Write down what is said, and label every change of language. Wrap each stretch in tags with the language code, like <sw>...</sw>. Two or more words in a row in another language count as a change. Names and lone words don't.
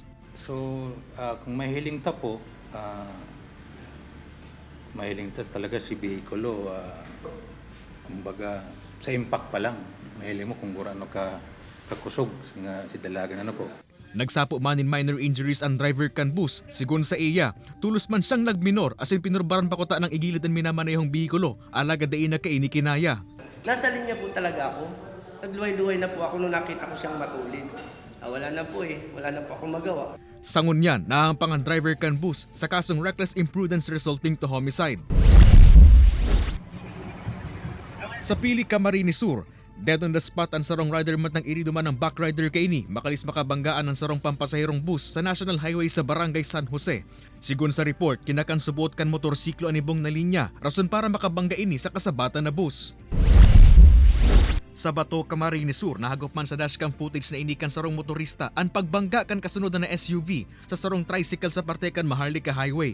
<bik>So, kung mahiling ta po, mahiling talaga si Bicolo, kumbaga sa impact pa lang, mahiling mo kung gurano ka kakusog si dalagan ano po. Nagsapo man in</bik> <en>minor injuries</en> <bik>ang driver kan bus. Sigun sa iya, tulos man siyang nagminor asin pinurbaran pa ko ta ng igilid ang minamanayong Bicolo, alaga dain na kaini kinaya.</bik> <tl>Nasa linya po talaga ako. Nagluway-luway na po ako nung nakita ko siyang matulid. Wala na po wala na po akong magawa.</tl> <bik>Sangun yan, nahampang ang driver kan bus sa kasong</bik> <en>reckless imprudence resulting to homicide.</en> <bik>Sa Pili, Camarines Sur,</bik> <en>dead on the spot</en> <bik>ang sarong rider matang iriduman ng backrider kay ini, makalis makabanggaan ang sarong pampasahirong bus sa National Highway sa Barangay San Jose. Sigun sa report, kinakan subot kan motorsiklo anibong na linya, rason para makabangga ini sa kasabatan na bus. Sa Bato, Camarines Sur, nahagop man sa dashcam footage na inikan sarong motorista ang pagbangga kan kasunod na SUV sa sarong tricycle sa parte kan Maharlika Highway.</bik>